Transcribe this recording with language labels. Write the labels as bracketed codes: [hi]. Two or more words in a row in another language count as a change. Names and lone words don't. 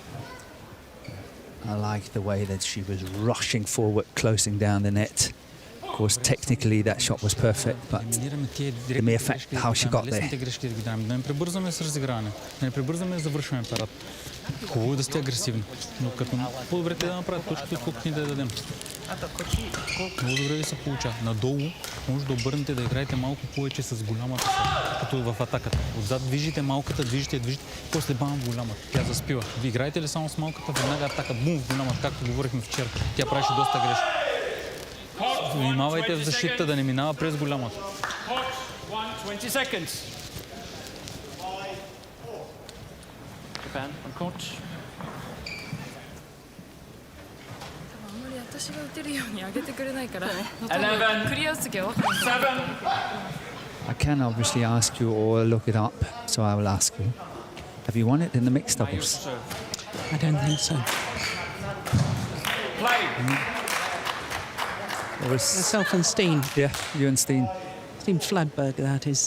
[en] I like the way that she was rushing forward, closing down the net. Of course, technically that shot was perfect, but the mere fact how she got there. [bg] Да не прибързваме с разиграване, да не прибързваме да завършваме парад. Хубаво е да сте агресивни, но като по-добре те да направят точките, отколкото ни да дадем. Много добре ви се получава. Надолу може да обърнете да играете малко повече с голямата, като в атаката. Отзад движите малката, движите, после бам в голямата. Тя заспива. Ви играете ли само с малката, веднага атака, бум в голямата, както говорихме вчера. Тя правеше доста грешки. Внимавайте в защита да не минава през голямата. [en] 20 seconds. Japan on court. [ja] 私が打てるように上げてくれないから、 11, クリアすぎは分かんない。 7. [en] I can obviously ask you or look it up, so I will ask you. Have you won it in the mixed doubles? I don't think so. Play. It was, Myself and Steen. yeah, you and Steen. Steen Fladberg, that is.